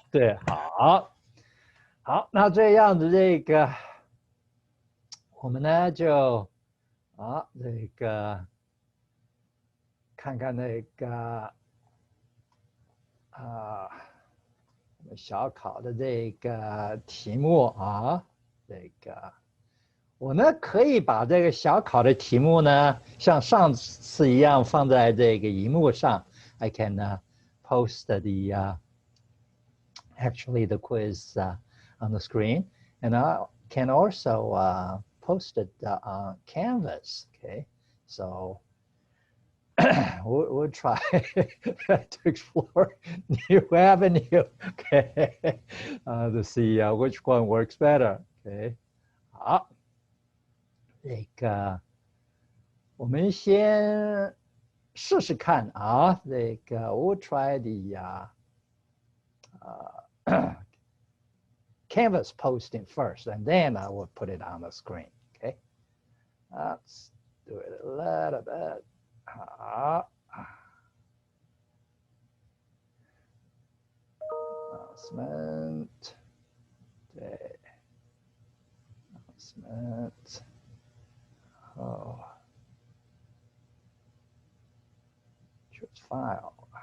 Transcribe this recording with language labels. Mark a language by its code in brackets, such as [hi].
[zh] 对，好，好，那这样子，这个我们呢就这个看看那个我们小考的这个题目啊，这个我呢可以把这个小考的题目呢，像上次一样放在这个荧幕上。 [en] I can post the actually the quiz on the screen, and I can also post it on Canvas. Okay, so we'll try to explore new avenue. Okay, to see which one works better. [zh] Okay, 好，这个我们先试试看啊。 [en] 这个 we'll try the Canvas posting first, and then I will put it on the screen. Okay, let's do it a little bit. 好，announcement， 对 ，announcement， 哦 ，choose file。